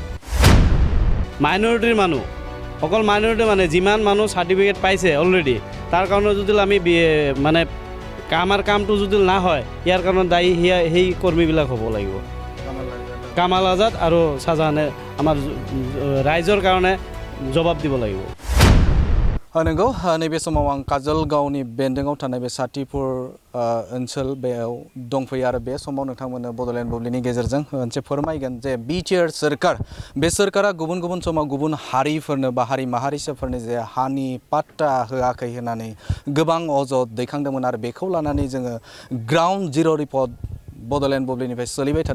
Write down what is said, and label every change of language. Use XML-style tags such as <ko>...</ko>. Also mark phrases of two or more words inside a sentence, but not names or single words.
<as>মাইনৰিটিৰ মানুহ, অকল মাইনৰিটি মানে যিমান মানুহ চাৰ্টিফিকেট পাইছে অলৰেডি, তাৰ কাৰণে যদি আমি মানে আমাৰ কামটো যদি না হয়, ইয়াৰ কাৰণে দায়ী সেই কৰ্মীবিলাক হ'ব লাগিব। কামাল আজাদ আৰু শ্বাহজাহানে আমাৰ ৰাইজৰ কাৰণে জবাব দিব লাগিব।</as> <brx>नंगौ नैबे समाव आं काजलगावनि बेन्दोंआव थानाय बे साथिपुर ओनसोल बेयाव दंफैयो आरो बे समाव नोंथांमोननो बड'लेण्ड बुब्लिनि गेजेरजों मोनसे फोरमायगोन जे BTR सोरखार, बे सोरखारा गुबुन गुबुन समाव गुबुन हारिफोरनो बा हारि माहारिसाफोरनो जे हानि पाट्टा होआखै होननानै गोबां अजद दैखांदोंमोन, आरो बेखौ लानानै जोङो</brx> <en>ground zero report</en> <brx>बड'लेण्ड बुब्लिनिफ्राय सोलिबाय थादों।</brx>